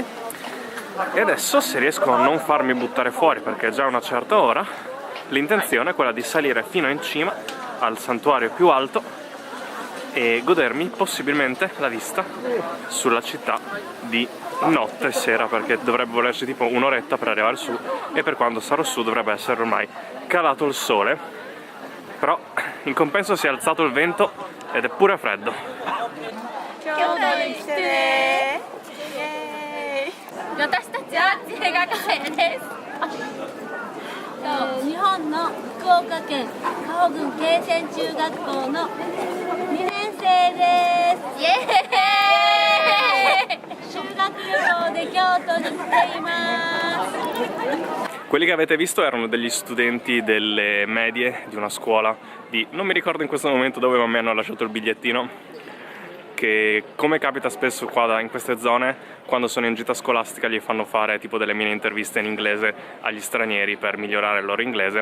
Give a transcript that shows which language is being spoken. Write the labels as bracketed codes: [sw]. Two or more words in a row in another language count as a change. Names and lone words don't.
[it] E adesso, se riesco a non farmi buttare fuori perché è già una certa ora, l'intenzione è quella di salire fino in cima al santuario più alto e godermi possibilmente la vista sulla città di notte e sera, perché dovrebbe volerci tipo un'oretta per arrivare su, e per quando sarò su dovrebbe essere ormai calato il sole, però in compenso si è alzato il vento ed è pure freddo. [ja] 日本の福岡県加穂郡慶泉中学校の2年生です。イエーイ！修学旅行で京都に来ています。 [it] Quelli che avete visto erano degli studenti delle medie di una scuola di, non mi ricordo in questo momento dove, ma mi hanno lasciato il bigliettino, che come capita spesso qua in queste zone, quando sono in gita scolastica gli fanno fare tipo delle mini interviste in inglese agli stranieri per migliorare il loro inglese.